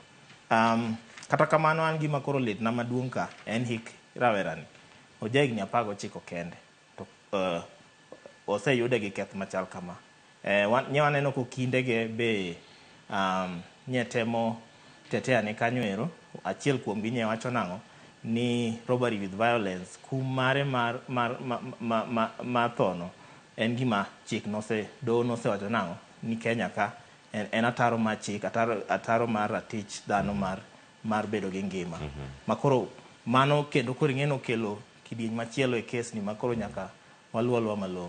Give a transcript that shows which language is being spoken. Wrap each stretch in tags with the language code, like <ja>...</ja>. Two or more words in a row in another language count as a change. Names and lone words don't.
<luo>Kata kamano an gima koro litna maduong' ka en hik rawerani oja higni 19 kende to oseyude gi keth machal kama. Nye waneno ko kindege be nye temo tetea ne kanyo ero. Achiel kuom gi nye wacho nang'o ni</luo> <en>robbery with violence</en> <luo>kum mare mar thono en gima chik nosewacho nang'o ni Kenya ka en ataro mar chik, ataro mar ratich dhano mar bedo gi ngima. Makoro mano kendo koro ing'eno kelo kidieny machielo e kes ni makoro nyaka waluolwa malong'o.</luo>